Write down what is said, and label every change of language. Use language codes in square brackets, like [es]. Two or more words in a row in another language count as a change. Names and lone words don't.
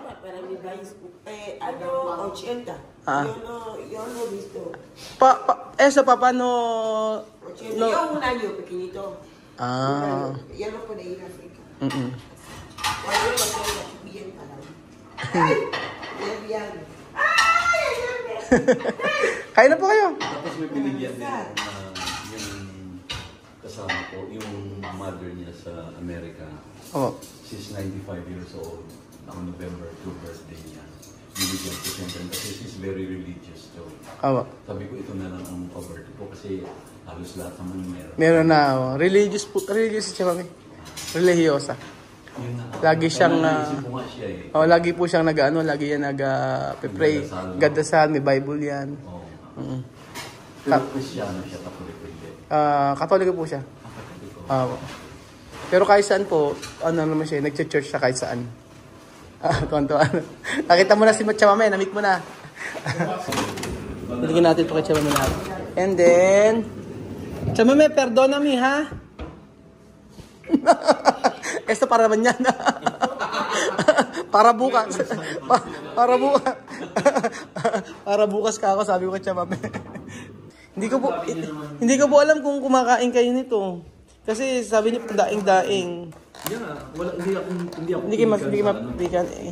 [es] Para mi país, año 80. Yo no he visto. Eso, papá, no... 80. Yo un año pequeñito. Ya no puede ir a África. Cuando yo lo tengo bien parado. ¡Ay! Bien. [tl] Kain na po kayo. Tapos may binigyan din yung kasama ko, yung mother niya sa Amerika. [en] She's 95 years old. [tl] Ang November 2 birthday niya. Binigyan ko siya kasi [en] she's very religious. [tl] So, sabi ko ito na lang ang pa-birthday ko kasi halos lahat naman meron. Meron na. Religious siya, mami. Religiosa. Lagi siyang naisip ko nga siya eh. lagi po siyang lagi yan nag-pray. Gadasal, may Bible yan. Oo. Pero Kristiyano siya, Katoliko hindi. Katoliko po siya. Pero kahit saan po, naman siya, nag-church siya kahit saan. Nakita mo na si Chamame, na-meet mo na. Bigyan natin ito kay Chamame na. [en] And then, Chamame, [es] perdona me, ha? Esto para [tl] naman yan. Para bukas. Para bukas. Para bukas ka ako, sabi ko kay Chamame. Hindi ko po alam kung kumakain kayo nito. Kasi sabi niyo daing-daing. Hindi kayo mapikan eh.